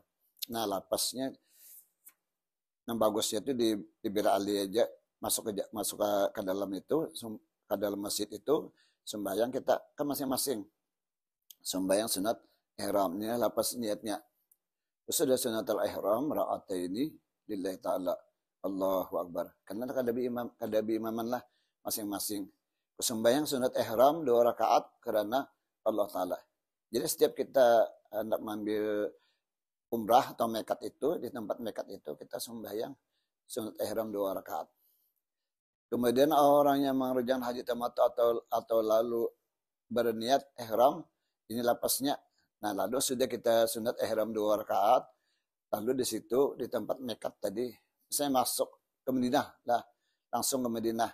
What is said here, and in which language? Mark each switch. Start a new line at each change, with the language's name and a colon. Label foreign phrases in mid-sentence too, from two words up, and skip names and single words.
Indonesian: Nah, lapasnya yang bagusnya itu di Bir Ali aja masuk ke dalam itu, ke dalam masjid itu sembahyang kita kan masing-masing. Sembahyang sunat ihramnya, lapas niatnya. Terus ada
Arabic: sunatul ihram ra'ataini lillahi ta'ala. Allahu Akbar.
Indonesian: Karena kadabi imaman lah masing-masing. Sembahyang sunat ihram 2 rakaat karena
Arabic: Allah Ta'ala.
Indonesian: Jadi setiap kita hendak mengambil umrah atau mekat itu, di tempat mekat itu kita sembahyang sunat ihram 2 rakaat. Kemudian orang yang mengerjakan haji tamattu atau lalu berniat ihram, ini lapasnya. Nah, lalu sudah kita sunat ihram 2 rakaat, lalu di situ di tempat mekat tadi saya masuk ke Madinah lah, langsung ke Madinah.